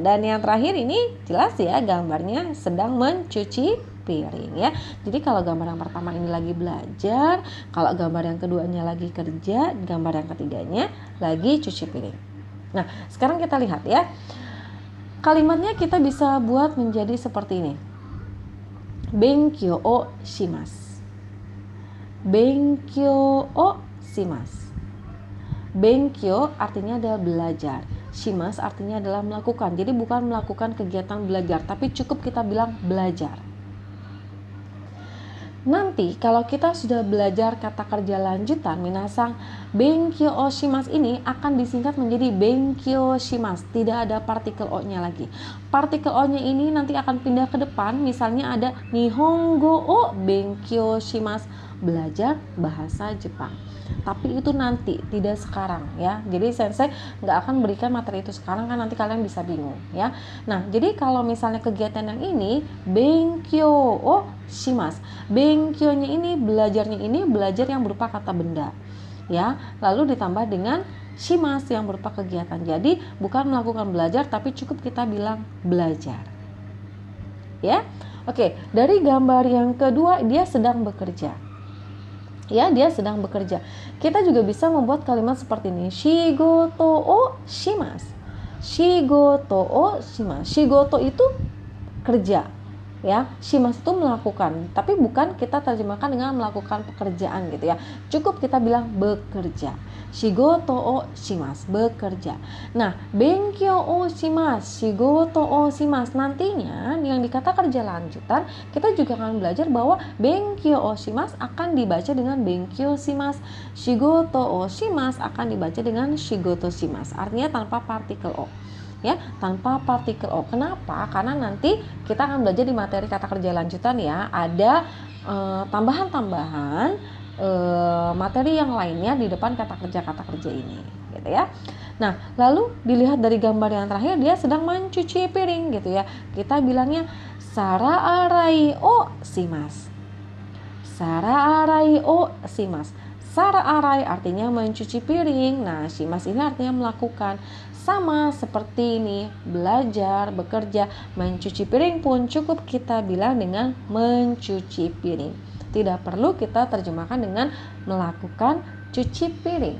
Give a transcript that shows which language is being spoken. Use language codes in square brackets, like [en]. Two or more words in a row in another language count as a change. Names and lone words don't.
[id] Dan yang terakhir ini jelas ya, gambarnya sedang mencuci piring ya. Jadi kalau gambar yang pertama ini lagi belajar, kalau gambar yang keduanya lagi kerja, gambar yang ketiganya lagi cuci piring. Nah, sekarang kita lihat ya. Kalimatnya kita bisa buat menjadi seperti ini. [ja] 勉強をします. 勉強をします. [id] Benkyou artinya adalah belajar. Shimasu artinya adalah melakukan. Jadi bukan melakukan kegiatan belajar, tapi cukup kita bilang belajar. Nanti kalau kita sudah belajar kata kerja lanjutan, [ja] 皆さん勉強をします [id] ini akan disingkat menjadi [ja] 勉強します. [id] Tidak ada partikel o-nya lagi. Partikel o-nya ini nanti akan pindah ke depan. Misalnya ada [ja] 日本語を勉強します, [id] belajar bahasa Jepang. Tapi itu nanti, tidak sekarang ya. Jadi sensei nggak akan berikan materi itu sekarang, kan nanti kalian bisa bingung ya. Nah, jadi kalau misalnya kegiatan yang ini [ja] 勉強をします. [id] Benkyou-nya ini, belajarnya ini belajar yang berupa kata benda. Ya, lalu ditambah dengan shimasu yang berupa kegiatan. Jadi bukan melakukan belajar, tapi cukup kita bilang belajar. Ya. Oke, dari gambar yang kedua dia sedang bekerja. Ya, dia sedang bekerja. Kita juga bisa membuat kalimat seperti ini. [ja] 仕事をします。仕事をします. [id] Shigoto itu kerja. Ya, shimasu itu melakukan, tapi bukan kita terjemahkan dengan melakukan pekerjaan gitu ya. Cukup kita bilang bekerja. [ja] 仕事をします, [id] bekerja. Nah, [ja] 勉強をします、仕事をします, [id] nantinya yang dikata kerja lanjutan, kita juga akan belajar bahwa [ja] 勉強をします [id] akan dibaca dengan [ja] 勉強します, 仕事をします [id] akan dibaca dengan [ja] 仕事します. [id] Artinya tanpa partikel o. Ya, tanpa partikel o. Kenapa? Karena nanti kita akan belajar di materi kata kerja lanjutan ya, ada tambahan-tambahan materi yang lainnya di depan kata kerja ini gitu ya. Nah, lalu dilihat dari gambar yang terakhir, dia sedang mencuci piring gitu ya. Kita bilangnya [ja] 皿洗いをします. 皿洗いをします。皿洗い [id] artinya mencuci piring. Nah, shimasu ini artinya melakukan. Sama seperti ini, belajar, bekerja, mencuci piring pun cukup kita bilang dengan mencuci piring. Tidak perlu kita terjemahkan dengan melakukan cuci piring.